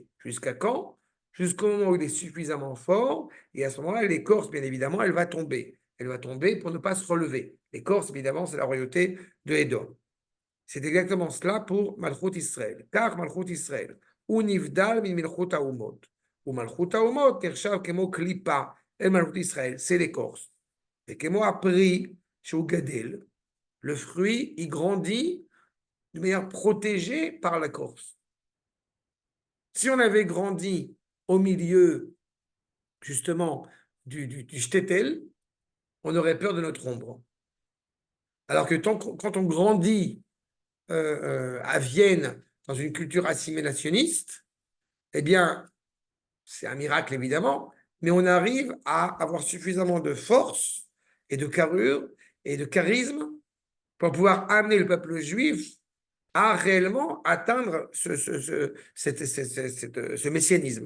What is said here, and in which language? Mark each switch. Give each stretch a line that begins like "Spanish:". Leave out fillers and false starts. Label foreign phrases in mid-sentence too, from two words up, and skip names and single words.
French: Jusqu'à quand? Jusqu'au moment où il est suffisamment fort, et à ce moment-là, l'écorce, bien évidemment, elle va tomber. Elle va tomber pour ne pas se relever. L'écorce, évidemment, c'est la royauté de Édom. C'est exactement cela pour
Hebrew: מלכות ישראל. Car מלכות ישראל, והוא נבדל מן מלכות האומות. ומלכות האומות, נחשב כמו קליפה,
French: et
Hebrew: מלכות ישראל,
French: c'est l'écorce.
Hebrew: Et כמו הפרי שהוא גדל,
French: le fruit, il grandit de manière protégée par l'écorce. Si on avait grandi au milieu, justement, du shtetl, on aurait peur de notre ombre. Alors que quand on grandit à Vienne dans une culture assimilationniste, Eh bien, c'est un miracle évidemment, mais on arrive à avoir suffisamment de force et de carrure et de charisme pour pouvoir amener le peuple juif à réellement atteindre ce messianisme.